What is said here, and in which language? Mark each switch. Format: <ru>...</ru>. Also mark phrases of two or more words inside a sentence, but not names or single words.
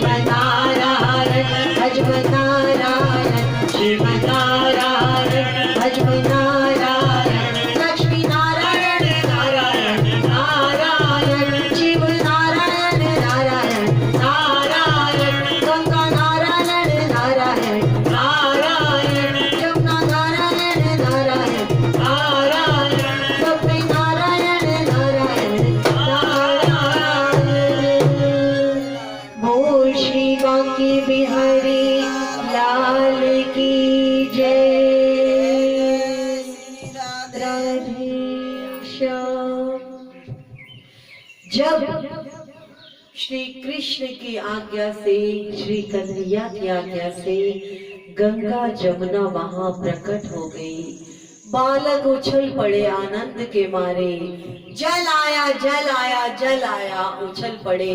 <hi>नारायण भजव नारायण शिव नारायण भजव नारायण लक्ष्मी नारायण नारायण नारायण शिव नारायण नारायण नारायण गंगा नारायण नारायण नारायण जमुना नारायण नारायण नारायण सब में नारायण नारायण नारायण। बोल श्री बांके बिहारी लाल की जय। राधे श्याम। जब श्री कृष्ण की आज्ञा से, श्री कन्हैया की आज्ञा से गंगा जमुना वहां प्रकट हो गई, बालक उछल पड़े आनंद के मारे, जल आया जल आया जल आया, उछल पड़े।</hi>